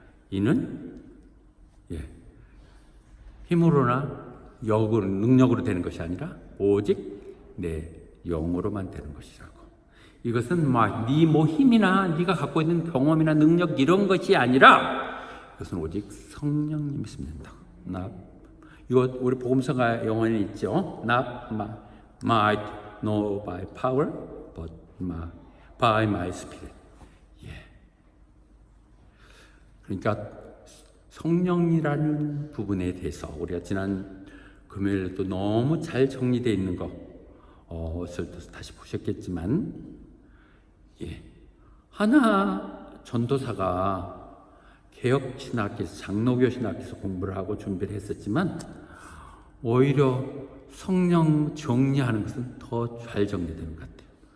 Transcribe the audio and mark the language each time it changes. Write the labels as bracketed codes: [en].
[ko] 이는 힘으로나 역으로 능력으로 되는 것이 아니라 오직 내 영으로만 되는 것이라고. 이것은 네 힘이나 네가 갖고 있는 경험이나 능력 이런 것이 아니라 이것은 오직 성령님이 있으면 된다. 이거 우리 복음서가 영원히 있죠. [en] Not might, no by power, but by my spirit. [ko] 그러니까 성령이라는 부분에 대해서 우리가 지난 금요일에도 너무 잘 정리되어 있는 것을 다시 보셨겠지만, 하나 전도사가 개혁신학에서 장로교신학에서 공부를 하고 준비를 했었지만 오히려 성령 정리하는 것은 더 잘 정리되는 것 같아요.